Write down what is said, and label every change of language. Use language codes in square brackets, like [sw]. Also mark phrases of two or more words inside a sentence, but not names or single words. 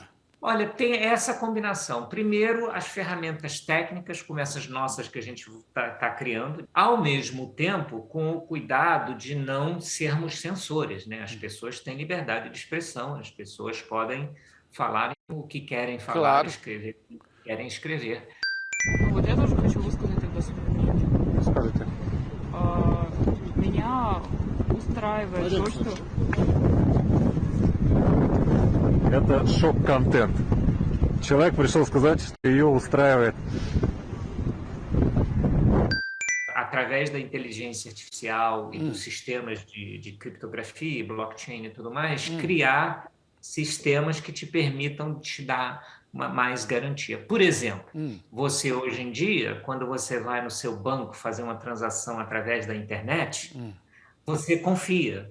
[pt] Olha, tem essa combinação. Primeiro, as ferramentas técnicas, como essas nossas que a gente está criando, ao mesmo tempo com o cuidado de não sermos censores, né? As pessoas têm liberdade de expressão, as pessoas podem falar o que querem falar, escrever o que querem escrever. [ru] Вот я тоже хочу высказать это свое мнение. Скажите. Меня устраивает то, что Это шок-контент. Человек пришел сказать, что ее устраивает. [pt] Através da inteligência artificial e dos sistemas de criptografia, blockchain e tudo mais, criar sistemas que te permitam te dar mais garantia. Por exemplo, você hoje em dia, quando você vai no seu banco fazer uma transação através da internet, você confia.